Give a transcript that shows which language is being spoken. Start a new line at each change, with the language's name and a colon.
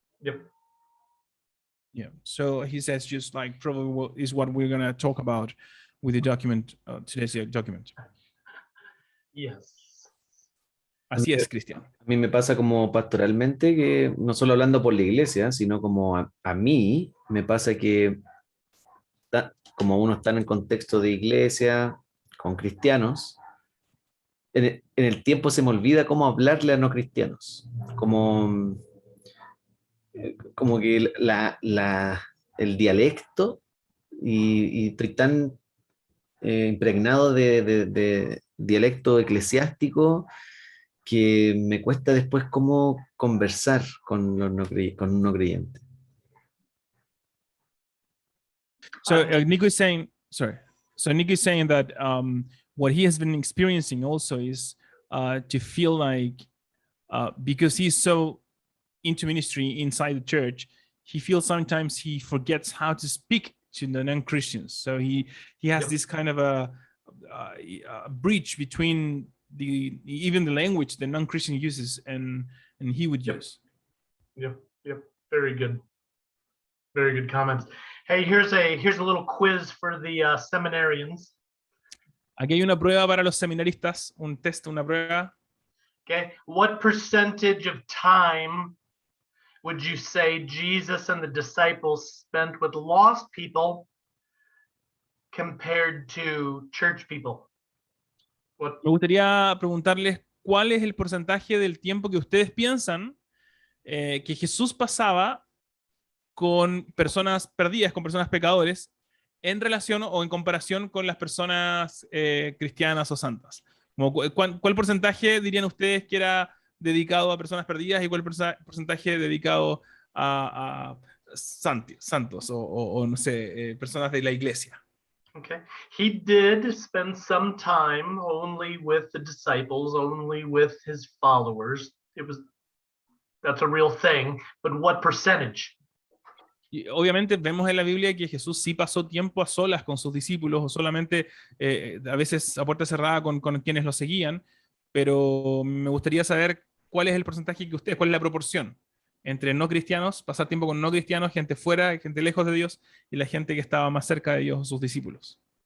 English: Yep. Yeah. So he says just like probably is what we're going to talk about with the document, today's document. Yes.
Spanish: Así es, Cristian. A mí me pasa como pastoralmente que no solo hablando por la iglesia, sino como a mí me pasa que como uno está en el contexto de iglesia con cristianos, en el tiempo se me olvida cómo hablarle a no cristianos, como que el dialecto y estoy tan impregnado de dialecto eclesiástico que me cuesta después cómo conversar con un no creyente.
English: So Nico is saying, sorry. So Nico is saying that what he has been experiencing also is to feel like because he's so into ministry inside the church, he feels sometimes he forgets how to speak to the non-Christians. So he has this kind of a breach between even the language the non-Christian uses and he would use. Yep. Very good comments. Hey, here's a little quiz for the seminarians.
Spanish: Aquí hay una prueba para los seminaristas, un test, una prueba.
English: Okay, what percentage of time would you say Jesus and the disciples spent with lost people compared to church people? What?
Spanish: Me gustaría preguntarles cuál es el porcentaje del tiempo que ustedes piensan que Jesús pasaba con personas perdidas, con personas pecadores, en relación o en comparación con las personas cristianas o santas. Como, ¿cuál porcentaje dirían ustedes que era dedicado a personas perdidas y cuál porcentaje dedicado a santos o no sé, personas de la iglesia?
English: Okay. He did spend some time only with the disciples, only with his followers. That's a real thing, but what percentage?
Spanish: Y obviamente vemos en la Biblia que Jesús sí pasó tiempo a solas con sus discípulos o solamente a veces a puerta cerrada con quienes lo seguían, pero me gustaría saber cuál es el porcentaje que ustedes, cuál es la proporción entre no cristianos, pasar tiempo con no cristianos, gente fuera, gente lejos de Dios, y la gente que estaba más cerca de ellos, sus discípulos.